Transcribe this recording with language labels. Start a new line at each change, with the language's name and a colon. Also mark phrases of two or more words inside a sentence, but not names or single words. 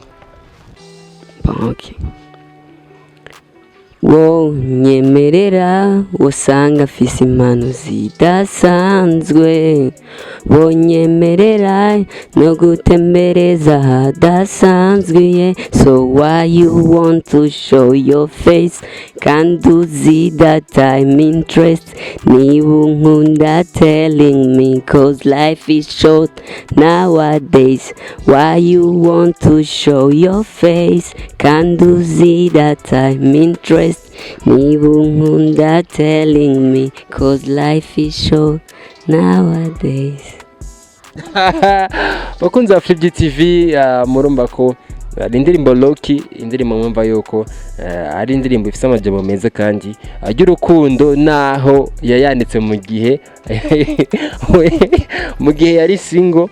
Rundi: Okay. Wo nyemerera usanga afise impano zidasanzwe wo nyemerera no gutembereza hadasanzwe
English: so why you want to show your face can't do that I'm interest
Rundi: niba unkunda
English: telling me cause life is short nowadays why you want to show your face can't do that I'm interest
Rundi: niba unkunda
English: telling me cause life is short nowadays.
Rundi: Bakunze Afri TV murumva ko indirimbo Loki indirimbo mwumva yuko ari indirimbo ifite amajambo meza kandi y'urukundo naho yayanditse mu gihe yari single.